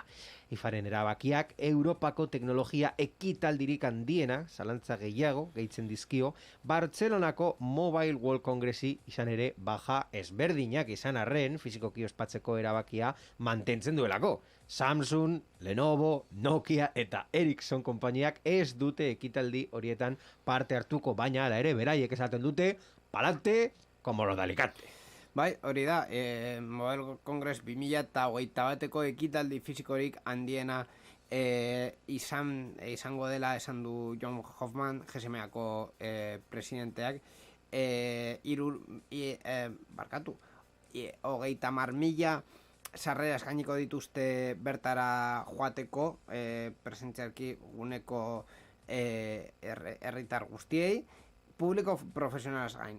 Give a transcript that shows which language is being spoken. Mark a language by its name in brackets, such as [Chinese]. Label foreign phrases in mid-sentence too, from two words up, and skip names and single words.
[Basque] IFAren erabakiak Europako teknologia ekitaldirik handiena, zalantza gehiago, gehitzen dizkio, Bartzelonako Mobile World Congressi izan ere baja ezberdinak izan arren, fizikoki ospatzeko erabakia mantentzen duelako. Samsung, Lenovo, Nokia eta Ericsson konpainiak ez dute ekitaldi horietan parte hartuko, baina ala ere beraiek esaten dute, [Spanish] palante, como los de Alicante. [Basque] Bai, hori da, Mobile Congress 2021eko ekitaldi fizikorik handiena izango dela esan du John Hoffman, GSMako presidenteak, 30.000 sarrera eskainiko dituzte bertara joateko, presentzialki guneko herritar guztiei, publiko profesionalaz gain.